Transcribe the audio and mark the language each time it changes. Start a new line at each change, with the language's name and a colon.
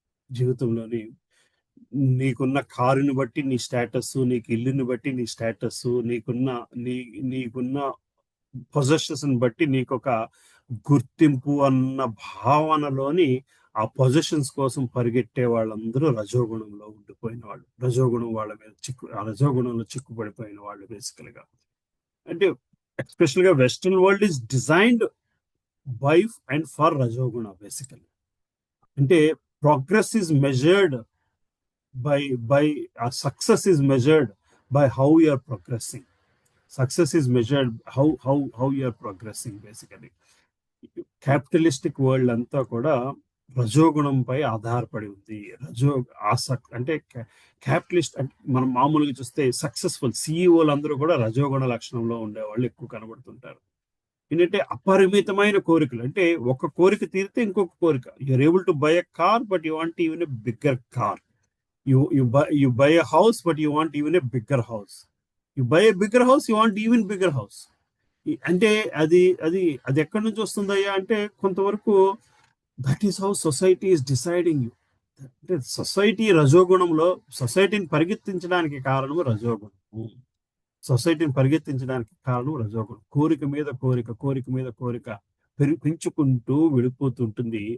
Telugu: జీవితంలోని నీకున్న కారుని బట్టి నీ స్టేటస్, నీకు ఇల్లుని బట్టి నీ స్టేటస్, నీకున్న పొజెషన్స్ బట్టి నీకు ఒక గుర్తింపు అన్న భావనలోని ఆ పొజిషన్స్ కోసం పరిగెట్టే వాళ్ళందరూ రజోగుణంలో ఉండిపోయిన వాళ్ళు, రజోగుణం వాళ్ళ మీద రజోగుణంలో చిక్కుపడిపోయిన వాళ్ళు బేసికల్ గా.
English: అంటే ఎస్పెషల్ గా western world is designed by and for రజోగుణ బేసికల్. అంటే progress is measured by success is measured by how you are progressing. Success is measured how you are progressing basically.
Telugu: Capitalistic world అంతా కూడా రజోగుణంపై ఆధారపడి ఉంది. అంటే క్యాపిటలిస్ట్ అంటే మనం మామూలుగా చూస్తే సక్సెస్ఫుల్ సిఇఓలు అందరూ కూడా రజోగుణ లక్షణంలో ఉండేవాళ్ళు ఎక్కువ కనబడుతుంటారు. ఏంటంటే అపరిమితమైన కోరికలు. అంటే ఒక కోరిక తీరితే ఇంకొక కోరిక.
English: You are able to buy a car but you want even a bigger car. You buy a house, but you want even a bigger house. You buy a bigger house, you want even bigger house.
Telugu: అంటే అది ఎక్కడి నుంచి వస్తుందయ్యా అంటే కొంతవరకు
English: That is how society is deciding you.
Telugu: అంటే society రజోగుణంలో, సొసైటీని పరిగెత్తించడానికి కారణము రజోగుణము. సొసైటీని పరిగెత్తించడానికి కారణం రజోగుణం. కోరిక మీద కోరిక పెంచుకుంటూ వెళ్ళిపోతుంటుంది.